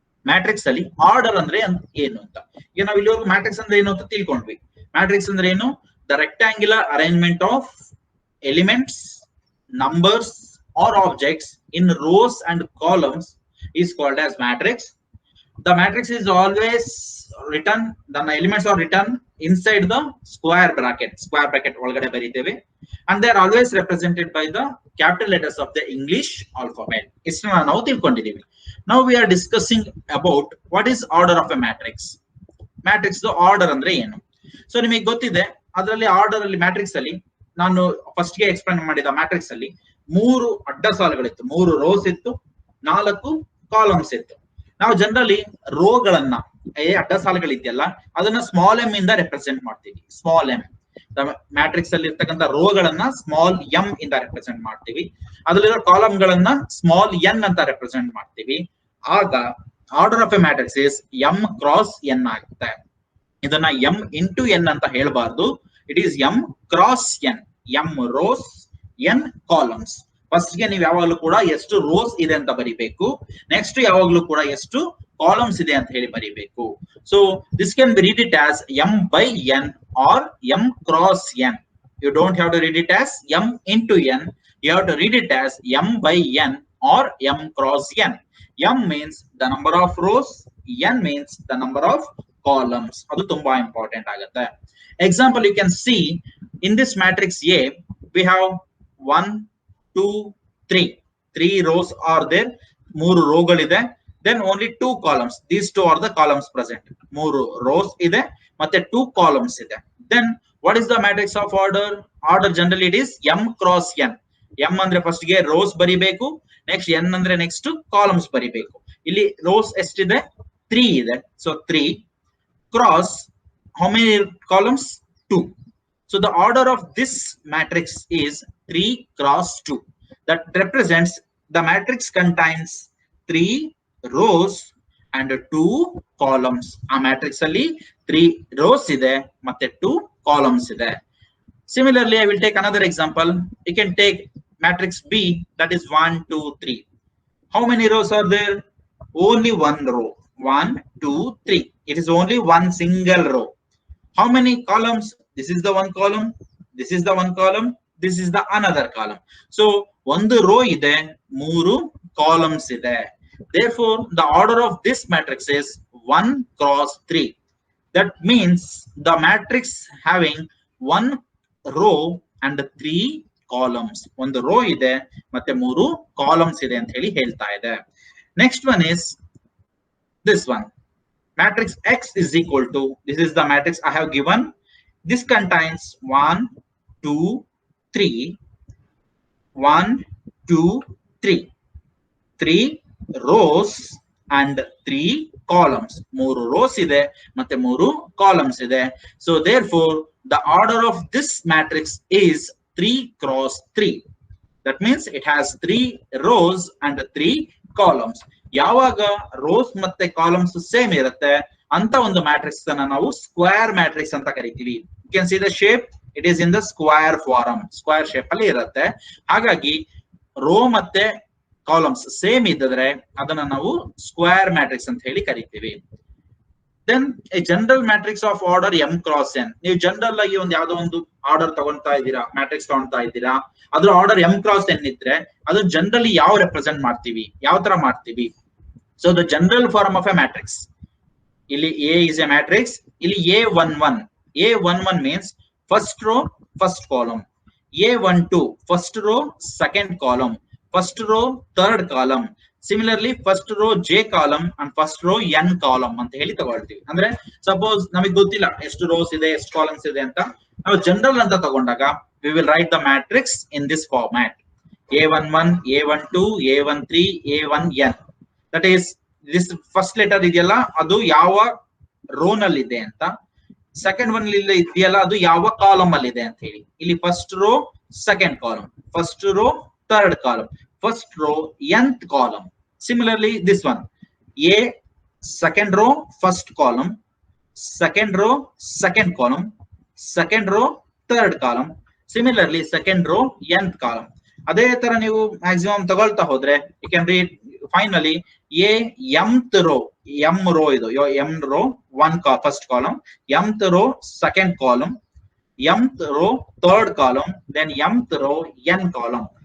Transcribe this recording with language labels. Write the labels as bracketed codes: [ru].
[kn] Matrix ಅಲ್ಲಿ order ಅಂದ್ರೆ ಏನು ಅಂತ. ಈಗ ನಾವು ಇಲ್ಲಿವರೆಗೂ ಮ್ಯಾಟ್ರಿಕ್ಸ್ ಅಂದ್ರೆ ಏನು ಅಂತ ತಿಳ್ಕೊಂಡ್ವಿ. ಮ್ಯಾಟ್ರಿಕ್ಸ್ ಅಂದ್ರೆ ಏನು? [en] The rectangular arrangement of elements, numbers or objects in rows and columns is called as matrix. The matrix is always written, the elements are written inside the square bracket [kn] ಒಳಗಡೆ ಬರೀತೇವೆ, [en] and they are always represented by the capital letters of the English alphabet. [kn] ಇಷ್ಟನ್ನ ನಾವು ತಿಳ್ಕೊಂಡಿದ್ದೀವಿ. [en] Now we are discussing about what is order of a matrix. [kn] Matrix order ಅಂದ್ರೆ ಏನು? So ನಿಮಗೆ ಗೊತ್ತಿದೆ, ಅದರಲ್ಲಿ order ಅಲ್ಲಿ matrix ಅಲ್ಲಿ ನಾನು ಫಸ್ಟ್ ಗೆ ಎಕ್ಸ್ಪ್ಲೇನ್ ಮಾಡಿದ ಮ್ಯಾಟ್ರಿಕ್ಸ್ ಅಲ್ಲಿ 3 ಅಡ್ಡ ಸಾಲುಗಳಿತ್ತು, 3 ರೋಸ್ ಇತ್ತು, 4 ಕಾಲಮ್ಸ್ ಇತ್ತು. ನಾವು ಜನರಲಿ ರೋಗಳನ್ನ ಅಡ್ಡ ಸಾಲುಗಳಿದೆಯಲ್ಲ ಅದನ್ನ ಸ್ಮಾಲ್ ಎಂ ಇಂದ ರೆಪ್ರೆಸೆಂಟ್ ಮಾಡ್ತೀವಿ. ಸ್ಮಾಲ್ ಎಂ ಮ್ಯಾಟ್ರಿಕ್ಸ್ ಅಲ್ಲಿ ಇರ್ತಕ್ಕಂಥ ರೋಗಳನ್ನ ಸ್ಮಾಲ್ ಎಂ ಇಂದ ರೆಪ್ರೆಸೆಂಟ್ ಮಾಡ್ತೀವಿ. ಅದರಲ್ಲಿರೋ ಕಾಲಮ್ ಗಳನ್ನ ಸ್ಮಾಲ್ ಎನ್ ಅಂತ ರೆಪ್ರೆಸೆಂಟ್ ಮಾಡ್ತೀವಿ. [en] ಆಗ order of a matrix is m cross n ಆಗುತ್ತೆ. [kn] ಇದನ್ನ ಎಂ ಇಂಟು ಎನ್ ಅಂತ ಹೇಳಬಾರ್ದು. [en] It is m cross n. [kn] M rose N columns. First ಗೆ ನೀವು ಯಾವಾಗಲೂ ಕೂಡ ಎಷ್ಟು ರೋಸ್ ಇದೆ ಅಂತ ಬರಿಬೇಕು. ನೆಕ್ಸ್ಟ್ ಯಾವಾಗಲೂ ಕೂಡ ಎಷ್ಟು ಕಾಲಮ್ಸ್ ಇದೆ ಅಂತ ಹೇಳಿ ಬರಿಬೇಕು. [en] So this can be read it as m by n or m cross n. You don't have to read it as m into n. You have to read it as m by n or m cross n. M means the number of rows, n means the number of columns. [kn] Adu tumba important agutte. [en] Example, you can see in this matrix A we have 1 2 3. 3 rows are there. [kn] 3 ರೋಗಳಿದೆ. [en] Then only 2 columns. These 2 are the columns present. [kn] 3 rows ide ಮತ್ತೆ 2 columns ಇದೆ. [en] Then what is the matrix of order? Order generally it is m cross n. [kn] m ಅಂದ್ರೆ first ಗೆ rose ಬರಿಬೇಕು, next n ಅಂದ್ರೆ next columns ಬರಿಬೇಕು. ಇಲ್ಲಿ rose ಎಷ್ಟಿದೆ? 3 ಇದೆ. [en] So 3 cross how many columns? 2. So the order of this matrix is 3 cross 2. That represents the matrix contains 3 rows and 2 columns. [kn] ಆ matrix ಅಲ್ಲಿ 3 rows ಇದೆ ಮತ್ತೆ 2 columns ಇದೆ. [en] Similarly, I will take another example. You can take matrix B, that is 1 2 3. How many rows are there? Only one row. 1 2 3. It is only one single row. How many columns? This is the one column, this is the one column, this is the another column. [kn] So ಒಂದು row ಇದೆ, 3 columns ಇದೆ. [en] Therefore, the order of this matrix is 1 cross 3. That means the matrix having 1 row and 3 columns. [kn] ಒಂದು row ಇದೆ ಮತ್ತೆ 3 columns ಇದೆ ಅಂತ ಹೇಳಿ ಹೇಳ್ತಾ ಇದೆ. [en] Next one is this one. Matrix X is equal to, this is the matrix I have given. This contains 1 2 3 1 2 3. 3 rows and 3 columns. [kn] 3 rows ಇದೆ ಮತ್ತೆ 3 columns ಇದೆ. [en] So therefore the order of this matrix is 3 cross 3. That means it has 3 rows and 3 columns. [kn] ಯಾವಾಗ rows ಮತ್ತೆ columns same ಇರುತ್ತೆ ಅಂತ ಒಂದು matrix ಅನ್ನು ನಾವು ಸ್ಕ್ವೇರ್ ಮ್ಯಾಟ್ರಿಕ್ಸ್ ಅಂತ ಕರಿತೀವಿ. [en] You can see the shape, it is in the square form. [kn] Square shape ಅಲ್ಲಿ ಇರುತ್ತೆ. ಹಾಗಾಗಿ ರೋ ಮತ್ತೆ ಕಾಲಮ್ಸ್ ಸೇಮ್ ಇದ್ದರೆ ಅದನ್ನ ನಾವು ಸ್ಕ್ವೇರ್ ಮ್ಯಾಟ್ರಿಕ್ಸ್ ಅಂತ ಹೇಳಿ ಕರಿತೀವಿ. [en] Then a general matrix of order m cross n. [kn] ನೀವು ಜನರಲ್ ಆಗಿ ಒಂದು ಯಾವ್ದೋ ಒಂದು ಆರ್ಡರ್ ತಗೊಂತಾ ಇದ್ದೀರಾ, ಮ್ಯಾಟ್ರಿಕ್ಸ್ ತಗೊಂತಾ ಇದ್ದೀರಾ, ಅದ್ರ ಆರ್ಡರ್ m ಕ್ರಾಸ್ n ಇದ್ರೆ ಅದು ಜನರಲಿ ಯಾವ ರೆಪ್ರೆಸೆಂಟ್ ಮಾಡ್ತೀವಿ, ಯಾವ ತರ ಮಾಡ್ತೀವಿ? [en] So the general form of a matrix, ಇಲ್ಲಿ A is a matrix. [kn] ಇಲ್ಲಿ A11. [en] A11 means first row, first column. A12 first row, second column. First row, third column. Similarly, first row J column and first row N column [kn] ಅಂತ ಹೇಳಿ ತಗೊಳ್ತೀವಿ. ಅಂದ್ರೆ suppose ನಮಗೆ ಗೊತ್ತಿಲ್ಲ ಎಷ್ಟು rose ಇದೆ ಎಷ್ಟು ಕಾಲಮ್ಸ್ ಇದೆ ಅಂತ, ನಾವು ಜನರಲ್ ಅಂತ ತಗೊಂಡಾಗ [en] we will write the matrix in this format. A11, A12, A13, A1N. That is, this first letter [kn] ಇದೆಯಲ್ಲ ಅದು ಯಾವ ರೋ ನಲ್ಲಿ ಇದೆ ಅಂತ, ಸೆಕೆಂಡ್ ಒನ್ ಇದೆಯಲ್ಲ ಅದು ಯಾವ ಕಾಲಮ್ ಅಲ್ಲಿ ಇದೆ ಅಂತ ಹೇಳಿ. ಇಲ್ಲಿ first row second column, first row [en] third column, first row nth column. Similarly, this one, A second row first column, second row second column, second row third column. Similarly, second row nth column. [kn] ಅದೇ ತರ ನೀವು maximum ತಗೊಳ್ತಾ ಹೋದ್ರೆ [en] you can read finally A mth row, m row ಇದು m row one first column, mth row second column, mth row third column, then mth row n column.